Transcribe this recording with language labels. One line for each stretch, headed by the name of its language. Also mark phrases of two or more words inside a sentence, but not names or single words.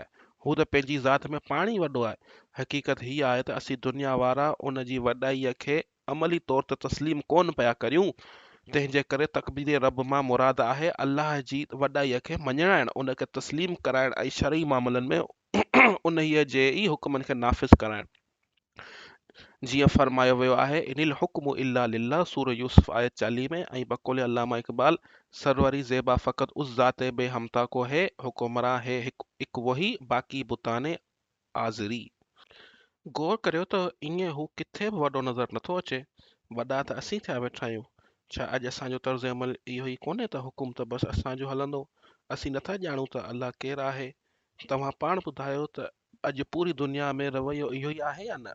Sindhi: हू त पंहिंजी ज़ात में पाण ई वॾो आहे। हक़ीक़त हीअ आहे त असीं दुनिया वारा उन जी वॾाईअ खे अमली तौर ते तस्लीम कोन पिया करियूं। तंहिंजे करे तकबीर रब मां मुराद आहे अल्लाह जी वॾाईअ खे मञाइण, उन खे तस्लीम कराइण ऐं शरई मामलनि में उन्हीअ जे ई हुक्मनि खे नाफ़िज़ कराइण। जीअं फरमायो वियो आहे
Arabic: إن الحكم إلا لله,
Sindhi: सूर यूसुफ आयत 40 में। ऐं बक़ौल अल्लामा इक़बाल,
Urdu: سروری زیبا فقط اس ذات بے ہمتا کو ہے، حکمراں ہے ہک وہی، باقی بتان آزری.
Sindhi: गौर करियो त ईअं हू किथे बि वॾो नज़र नथो अचे। वॾा त असीं थिया वेठा आहियूं। छा अॼु असांजो तर्ज़ अमल इहो ई कोन्हे त हुकुम त बसि असांजो हलंदो। असीं नथा ॼाणूं त अल्लाह केरु आहे। तव्हां पाण ॿुधायो त अॼु पूरी दुनिया में रवैयो इहो ई आहे या न।